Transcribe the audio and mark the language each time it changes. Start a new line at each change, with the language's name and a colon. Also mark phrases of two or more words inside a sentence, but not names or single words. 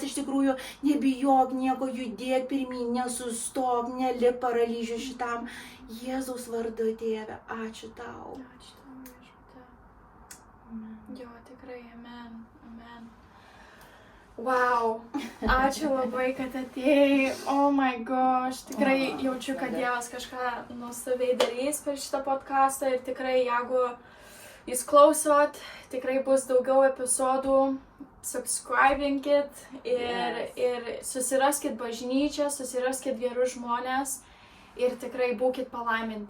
Lithuanian: Iš tikrųjų, nebijok nieko, judėk pirmyn, nesustok, nelik paralyžių šitam. Jėzaus vardu, Tėve, ačiū tau. Ačiū tau, viešpatie. Jo, tikrai, amen. Wow, ačiū labai, kad atėjai.
English: Oh my gosh,
Lithuanian: tikrai jaučiu, kad Dievas kažką nuostabiai darys per šitą podcastą ir tikrai, jeigu jūs klausot, tikrai bus daugiau epizodų, subscribinkit ir susiraskit bažnyčią, susiraskit gerus žmonės ir tikrai būkit palaiminti.